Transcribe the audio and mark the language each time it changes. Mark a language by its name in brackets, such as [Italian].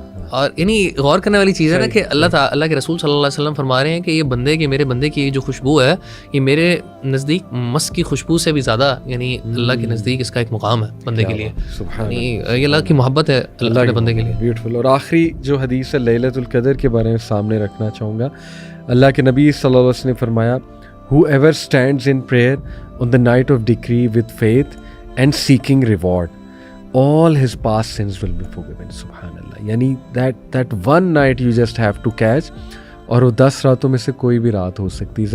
[Urdu] اور یعنی غور کرنے والی چیز ہے نا کہ اللہ کے رسول صلی اللہ علیہ وسلم فرما رہے ہیں کہ یہ بندے کی, میرے بندے کی جو خوشبو ہے, یہ میرے نزدیک مسک کی خوشبو سے بھی زیادہ, یعنی اللہ کے نزدیک اس کا ایک مقام ہے بندے کے لیے, یعنی یہ اللہ کی محبت ہے اللہ کے بندے کے لیے. بیوٹیفل. اور آخری جو حدیث ہے لیلۃ القدر کے بارے میں سامنے رکھنا چاہوں گا. اللہ کے نبی صلی اللہ علیہ وسلم نے فرمایا, [English] whoever stands in prayer on the night of decree with faith and seeking reward, all his past sins will be forgiven. [Urdu] سبحان اللہ. یعنی [English] that one night you just have to catch, [Urdu] اور وہ 10 راتوں میں سے کوئی بھی رات ہو سکتی.